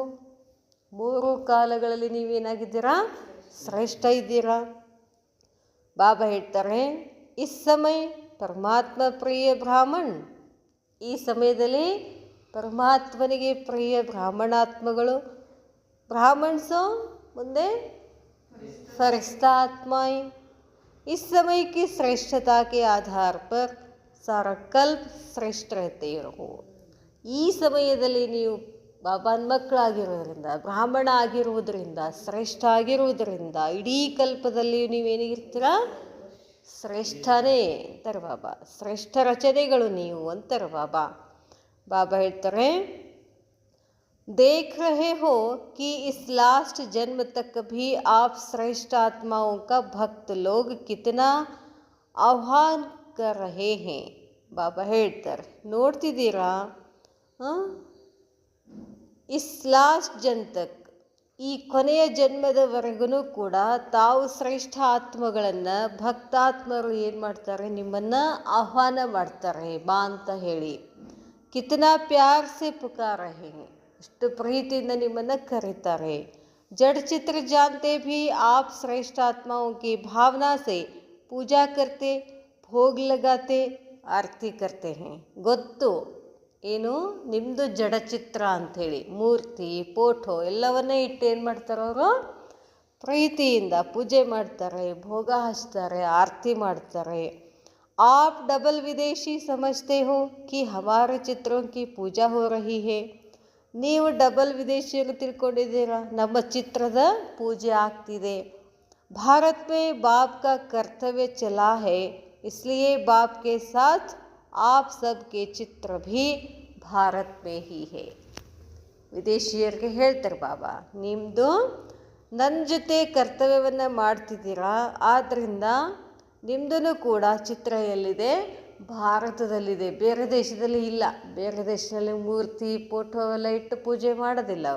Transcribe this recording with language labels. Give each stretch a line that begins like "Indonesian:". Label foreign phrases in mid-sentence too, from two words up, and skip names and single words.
Kannada: ಮೂರು ಕಾಲಗಳಲ್ಲಿ ನೀವೇನಾಗಿದ್ದೀರಾ? ಶ್ರೇಷ್ಠ ಇದ್ದೀರಾ. ಬಾಬಾ ಹೇಳ್ತಾರೆ,
Hindi: इस समय परमात्मा प्रिय ब्राह्मण.
Kannada: ಈ ಸಮಯದಲ್ಲಿ ಪರಮಾತ್ಮನಿಗೆ ಪ್ರಿಯ ಬ್ರಾಹ್ಮಣಾತ್ಮಗಳು.
Hindi: ಬ್ರಾಹ್ಮಣ್ಸೋ ಮುಂದೆ फरिश्ता आत्माएं. इस समय की श्रेष्ठता के आधार पर सारा कल्प श्रेष्ठ रहते रहो.
Kannada: ಈ ಸಮಯದಲ್ಲಿ ನೀವು ಬಾಬಾನ ಮಕ್ಕಳಾಗಿರೋದ್ರಿಂದ, ಬ್ರಾಹ್ಮಣ ಆಗಿರುವುದರಿಂದ, ಶ್ರೇಷ್ಠ ಆಗಿರುವುದರಿಂದ ಇಡೀ ಕಲ್ಪದಲ್ಲಿ ನೀವೇನಿರ್ತೀರಾ? ಶ್ರೇಷ್ಠನೇ ಅಂತಾರೆ ಬಾಬಾ. ಶ್ರೇಷ್ಠ ರಚನೆಗಳು ನೀವು ಅಂತಾರೆ ಬಾಬಾ. ಬಾಬಾ ಹೇಳ್ತಾರೆ,
Hindi: देख रहे हो कि इस लास्ट जन्म तक भी आप श्रेष्ठ आत्माओं का भक्त लोग कितना आह्वान कर रहे हैं.
Kannada: ಬಾಬಾ ಹೇಳ್ತಾರೆ, ನೋಡ್ತಿದ್ದೀರಾ?
Hindi: इस लास्ट जन्म तक,
Kannada: ಈ ಕೊನೆಯ ಜನ್ಮದವರೆಗೂ ಕೂಡ ತಾವು ಶ್ರೇಷ್ಠ ಆತ್ಮಗಳನ್ನು, ಭಕ್ತಾತ್ಮರು ಏನು ಮಾಡ್ತಾರೆ? ನಿಮ್ಮನ್ನು ಆಹ್ವಾನ ಮಾಡ್ತಾರೆ ಬಾ ಅಂತ ಹೇಳಿ.
Hindi: कितना प्यार से पुकार है,
Kannada: ಎಷ್ಟು ಪ್ರೀತಿಯಿಂದ ನಿಮ್ಮನ್ನು ಕರೀತಾರೆ.
Hindi: जड़ चित्र जानते भी आप श्रेष्ठ आत्माओं की भावना से पूजा करते, भोग लगाते, आरती करते हैं.
Kannada: ಗೊತ್ತು ಏನು? ನಿಮ್ಮದು ಜಡಚಿತ್ರ ಅಂಥೇಳಿ ಮೂರ್ತಿ, ಫೋಟೋ ಎಲ್ಲವನ್ನೇ ಇಟ್ಟು ಏನು ಮಾಡ್ತಾರೆ? ಅವರು ಪ್ರೀತಿಯಿಂದ ಪೂಜೆ ಮಾಡ್ತಾರೆ, ಭೋಗ ಹಚ್ತಾರೆ, ಆರತಿ ಮಾಡ್ತಾರೆ.
Hindi: आप डबल विदेशी समझते हो कि हमारे चित्रों की पूजा हो रही है.
Kannada: ನೀವು ಡಬಲ್ ವಿದೇಶಿಯನ್ನು ತಿಳ್ಕೊಂಡಿದ್ದೀರಾ, ನಮ್ಮ ಚಿತ್ರದ ಪೂಜೆ ಆಗ್ತಿದೆ.
Hindi: भारत में बाप का कर्तव्य चला है, इसलिए बाप के साथ आप सबके चित्र भी भारत में ही है.
Kannada: ವಿದೇಶಿಯರಿಗೆ ಹೇಳ್ತಾರೆ ಬಾಬಾ, ನಿಮ್ಮದು ನನ್ನ ಜೊತೆ ಕರ್ತವ್ಯವನ್ನು ಮಾಡ್ತಿದ್ದೀರಾ, ಆದ್ದರಿಂದ ನಿಮ್ಮದೂ ಕೂಡ ಚಿತ್ರ ಎಲ್ಲಿದೆ, ಭಾರತದಲ್ಲಿದೆ, ಬೇರೆ ದೇಶದಲ್ಲಿ ಇಲ್ಲ. ಬೇರೆ ದೇಶದಲ್ಲಿ ಮೂರ್ತಿ ಫೋಟೋ ಎಲ್ಲ ಇಟ್ಟು ಪೂಜೆ ಮಾಡೋದಿಲ್ಲ ಅವರು.